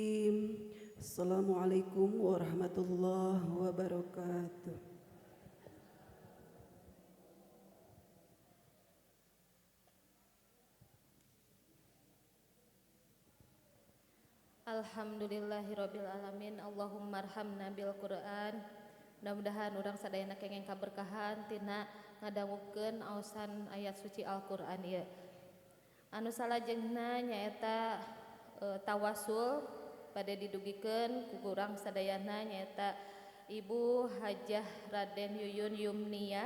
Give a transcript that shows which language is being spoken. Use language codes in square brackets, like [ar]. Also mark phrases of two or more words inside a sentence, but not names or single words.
[ar] السلام عليكم السلام عليكم ورحمة الله وبركاته. الحمد لله رب العالمين. اللهم ارحمنا بالقرآن. [su] Mudah-mudahan urang sadayana kengeng kaberkahan tina ngadangukeun aosan ayat suci Al-Qur'an ieu. Anu salajengna nyaeta tawasul bade didugikeun ku urang sadayana nyaeta Ibu Hajah Raden Yuyun Yumniyah.